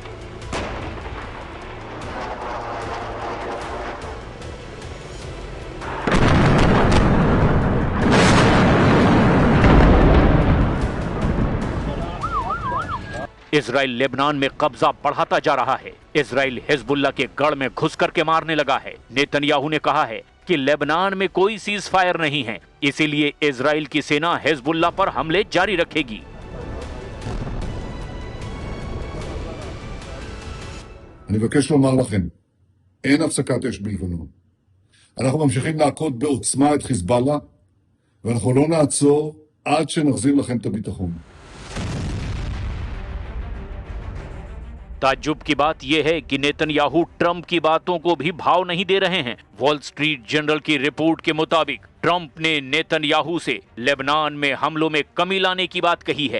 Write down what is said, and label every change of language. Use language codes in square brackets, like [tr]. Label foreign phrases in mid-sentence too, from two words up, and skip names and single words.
[hi] इजराइल लेबनान में कब्जा बढ़ाता जा रहा है। इजराइल हिजबुल्लाह के गढ़ में घुस करके मारने लगा है। नेतन्याहू ने कहा है कि लेबनान में कोई [en] ceasefire [hi] नहीं है, इसीलिए इजराइल की सेना हिजबुल्लाह पर हमले जारी रखेगी। [he] אני מבקש לומר לכם, אין הפסקת אש בלבנון. אנחנו ממשיכים להכות בעוצמה את חיזבאללה, ואנחנו לא נעצור עד שנחזיר לכם את הביטחון. [hi] ताज्जुब की बात यह है कि नेतन्याहू ट्रंप की बातों को भी भाव नहीं दे रहे हैं। वॉल स्ट्रीट जर्नल की रिपोर्ट के मुताबिक ट्रंप ने नेतन्याहू से लेबनान में हमलों में कमी लाने की बात कही है।